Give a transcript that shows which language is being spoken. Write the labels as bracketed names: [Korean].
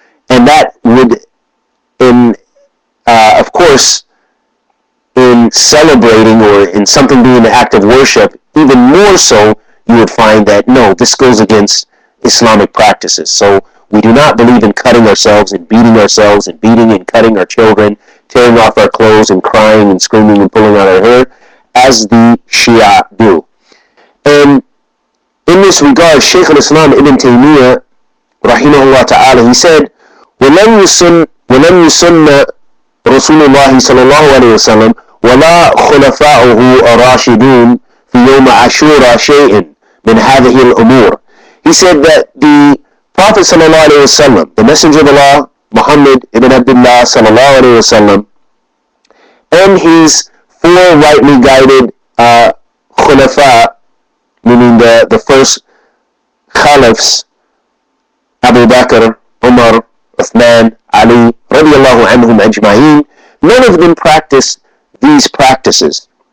[English] And that would, of course, in celebrating or in something being an act of worship, even more so, you would find that, no, this goes against Islamic practices. So we do not believe in cutting ourselves and beating and cutting our children, tearing off our clothes and crying and screaming and pulling out our hair, as the Shia do. And in this regard, Shaykh al-Islam Ibn Taymiyyah, rahimahullah ta'ala, he said, [Arabic] وَلَمْ يُسُنَّ رسول الله صلى الله عليه وسلم ولا خلفاؤه الراشدون في يوم عاشوراء شيء من هذه الأمور. [English] He said that the Prophet صلى الله عليه وسلم, the Messenger of Allah, Muhammad ibn Abdullah صلى الله عليه وسلم, and his four rightly guided khulafa, meaning the first caliphs, Abu Bakr, Umar, Uthman, Ali, radiallahu anhum ajma'in, none of them practice these practices.